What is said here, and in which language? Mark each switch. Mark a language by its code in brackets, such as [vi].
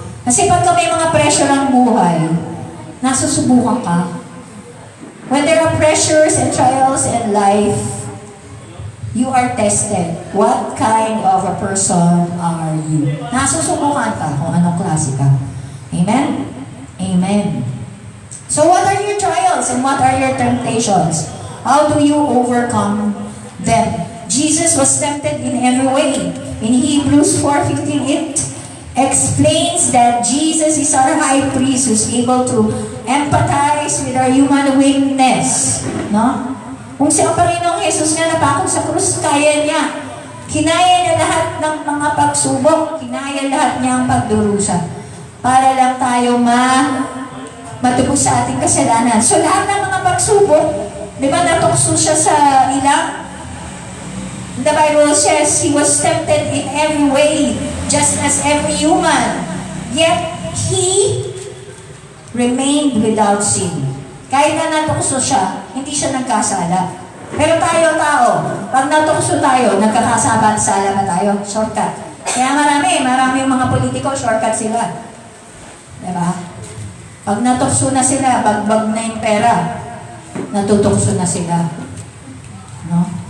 [tl] Kasi pagka may mga pressure ang buhay, nasusubukan ka. [en] When there are pressures and trials in life, you are tested. What kind of a person are you? [tl] Nasusubukan ka kung anong klase ka. [en] Amen? Amen. So what are your trials and what are your temptations? How do you overcome them? Jesus was tempted in every way. In Hebrews 4:15, it explains that Jesus is our high priest who's able to empathize with our human weakness. No? [tl] Kung si ang Panginoong Jesus nga napakot sa krus, kaya niya. Kinaya niya lahat ng mga pagsubok. Kinaya lahat niya ang pagdurusa. Para lang tayo matubos sa ating kasalanan. So lahat ng mga pagsubok, di ba natukso siya sa ilang? [en] The Bible says He was tempted in every way, just as every human. Yet, He remained without sin. [tl] Kahit na natukso siya, hindi siya nagkasala. Pero tayo, tao, pag natukso tayo, nagkakasala ba tayo? Shortcut. Kaya marami yung mga politiko, shortcut sila. Diba? Pag natukso na sila, bagbag na yung pera, natutukso na sila. No?